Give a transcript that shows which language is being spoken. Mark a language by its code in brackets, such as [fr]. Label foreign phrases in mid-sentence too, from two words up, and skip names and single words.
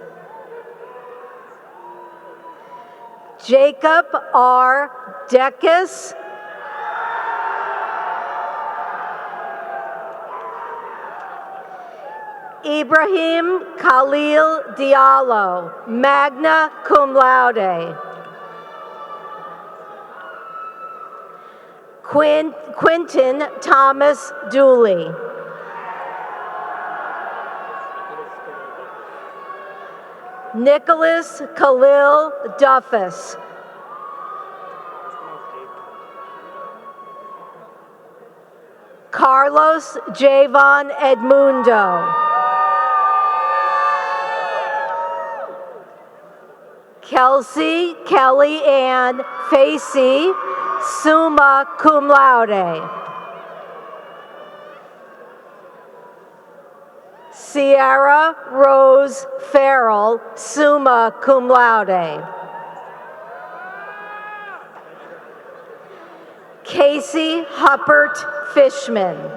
[en] Jacob R. Deckes. Ibrahim Khalil Diallo, [la] magna cum laude. [en] Quentin Thomas Dooley. Nicholas Khalil Duffus. Carlos Javon Edmundo. Kelsey Kelly Ann Facey, [la] summa cum laude. [en] Sierra Rose Farrell, [la] summa cum laude. [en] Casey Huppert Fishman.